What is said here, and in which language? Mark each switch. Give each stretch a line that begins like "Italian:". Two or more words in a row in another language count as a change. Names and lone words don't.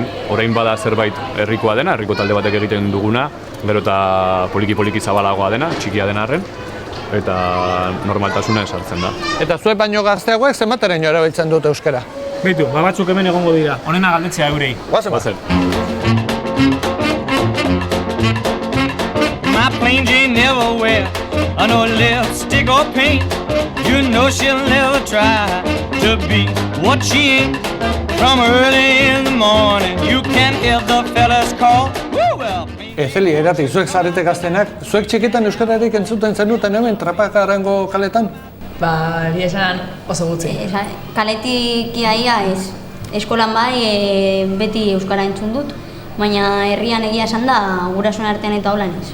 Basque: Orain bada zerbait herrikoa dena, herriko talde batek egiten duguna, gero eta poliki zabalagoa dena, txikia dena arren, eta normaltasunez hartzen da. Eta zuek baino gazteagoek zenbateraino erabiltzen dute euskara? Beitu, batzuk hemen egongo dira, honena galdetzea eurei. Guazen.
English: My plain Jane never wear no lipstick or paint. You know she'll never try to be what she ain't. From early in the morning you can hear the fellas call.
Basque: Ezeli, erati, zuek zarete gaztenak, zuek txikitan euskararik entzuten zenuten hemen Trapagarango kaletan? Esan oso gutxi. Kaletik iaia ez. Eskolan bai beti euskara entzun dut, baina herrian egia esan da gurasoen artean eta holan ez.